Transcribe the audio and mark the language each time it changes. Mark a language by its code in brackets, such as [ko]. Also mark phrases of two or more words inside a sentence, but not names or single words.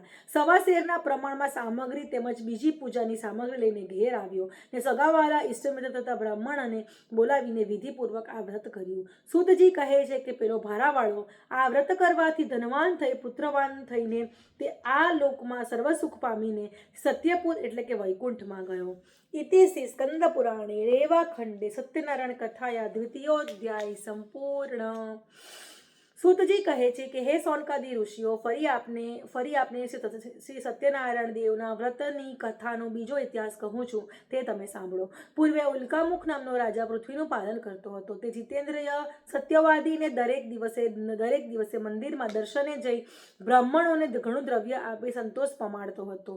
[gu] સવા શેરના પ્રમાણમાં સામગ્રી તેમજ બીજી પૂજાની સામગ્રી લઈને ઘેર આવ્યો ને સગાવાલા ઇષ્ટમિત્ર તથા બ્રાહ્મણને બોલાવીને વિધિપૂર્વક આ વ્રત કર્યું. સુતજી કહે છે કે પેલો ભારાવાળો આ વ્રત કરવાથી ધનવાન થઈ પુત્રવાન થઈને તે આ લોકમાં સર્વસુખ પામીને સત્યપુર એટલે કે વૈકુંઠમાં ગયો. [sa] इति स्कंद पुराणे रेवाखंडे सत्यनारायण कथाया द्वितीयोध्याय संपूर्ण. [gu] સૂતજી કહે છે કે હે સૌનકાદી ઋષિઓ, ફરી આપને શ્રી સત્યનારાયણ દેવના વ્રતની કથાનો બીજો ઇતિહાસ કહું છું, તે તમે સાંભળો. પૂર્વે ઉલ્કામુખ નામનો રાજા પૃથ્વીનું પાલન કરતો હતો. તે જીતેન્દ્રિય સત્યવાદીને દરેક દિવસે મંદિરમાં દર્શને જઈ બ્રાહ્મણોને ઘણું દ્રવ્ય આપી સંતોષ પમાડતો હતો.